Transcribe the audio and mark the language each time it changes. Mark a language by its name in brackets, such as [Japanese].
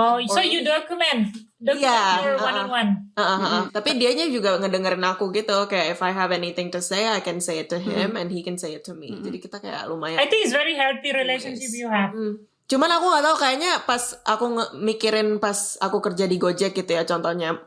[English] So you document your one-on-one. [Indonesian] Tapi dianya juga ngedengerin aku gitu. Kayak [English] if I have anything to say, I can say it to him and he can say it to me. [Indonesian] Jadi kita kayak lumayan. [English] I think it's very healthy relationship you have. [Indonesian] Cuman aku gak tahu kayaknya pas aku mikirin pas aku kerja di Gojek gitu ya contohnya.